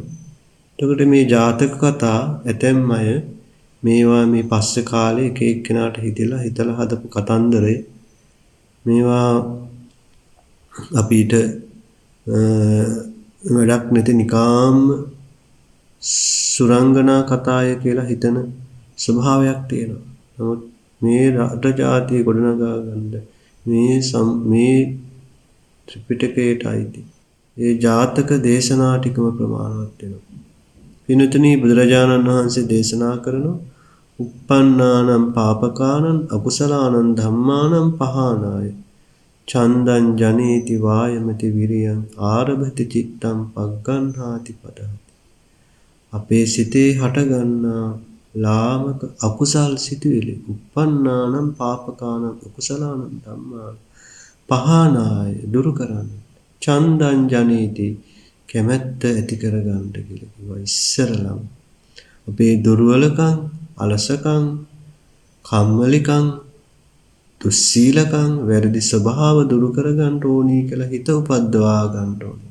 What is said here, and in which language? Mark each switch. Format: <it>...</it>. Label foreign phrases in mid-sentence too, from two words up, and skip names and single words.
<si>එතකොට මේ ජාතක කතා ඇතැම් අය මේවා මේ පස්සේ කාලේ එක එක්කෙනාට හිතලා හදපු කතන්දරේ මේවා අපිට වැඩක් නැති නිකාම් සුරංගනා කතාය කියලා හිතන ස්වභාවයක් තියෙනවා. නමුත් මේ රට ජාතිය ගොඩනගා ගන්න මේ ත්‍රිපිටකයට අයිති ඒ ජාතක දේශනා ටිකම ප්‍රමාණවත් වෙනවා. පින්තුනි බුදුරජාණන් වහන්සේ දේශනා කරනවා</si> <pi>uppannānaṁ pāpakānaṁ akusalaanaṁ dhammānaṁ pahānāya චන්දං ජනේති වායමති විරියං ආරභති චිත්තං පග්ගණ්හාති පදහති.</pi> <si>අපේ සිතේ හටගන්නා ලාමක අකුසල් සිතුවිලි</si> <pi>uppannānaṁ pāpakānaṁ akusalaanaṁ dhammānaṁ පහානාය</pi> <si>දුරු කරන්න.</si> <pi>චන්දං ජනේති</pi> <si>කැමැත්ත ඇති කරගන්න කියලා කිව්වා ඉස්සරලම. අපේ දුර්වලකම්, අලසකම්, කම්මැලිකම්, දුස්සීලකම්, වැරදි ස්වභාව දුරු කරගන්න ඕනි කියලා හිත උපද්දවා ගන්න ඕනේ.</si>